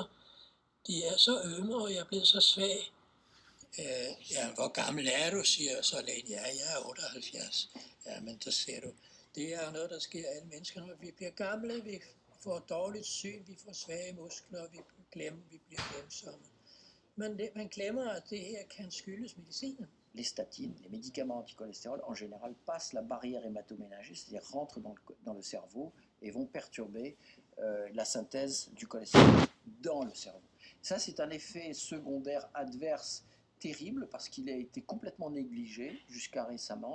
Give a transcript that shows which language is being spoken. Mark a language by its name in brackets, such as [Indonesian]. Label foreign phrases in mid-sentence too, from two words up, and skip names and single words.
[Danish] De er så ømme, og jeg er blevet så svag. Ja, hvor gammel er du, siger så lægen. Ja, jeg er 78. Ja, men så ser du, det er noget, der sker alle mennesker, når vi bliver gamle. Vi får dårligt syn, vi får svage muskler, vi bliver glemsomme. Men man glemmer, at det her kan skyldes medicinen. [French] Les statines, les médicaments anticholestérol, en général, passent la barrière hématoménagée, c'est-à-dire rentrent dans le cerveau et vont perturber la synthèse du cholestérol dans le cerveau. Ça, c'est un effet secondaire adverse terrible parce qu'il a été complètement négligé jusqu'à récemment.